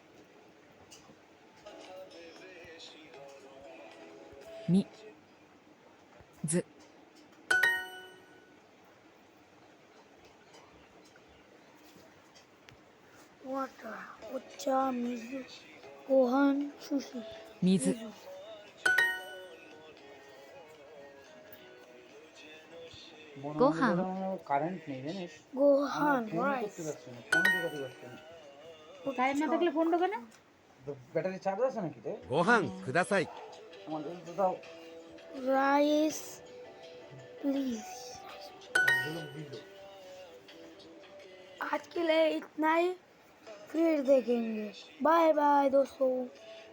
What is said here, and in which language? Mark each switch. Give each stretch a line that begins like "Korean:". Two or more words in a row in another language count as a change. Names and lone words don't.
Japanese: みず water ocha mizu gohan sushi 水 গোহান।
Bangla: কারেন্ট নেই জানিস?
Japanese: gohan
Bangla: ফোন
English: rice
Bangla: করতে পারছি না, ফোন ঢোকাতে পারছি না। কারেন্ট না থাকলে ফোন ঢোকে না। তো ব্যাটারি চার্জ আছে নাকি রে?
Japanese: ご飯ください
Bangla: আমাদের তো দাও।
English: rice please
Hindi: आज के लिए इतना ही फिर देखेंगे बाय बाय दोस्तों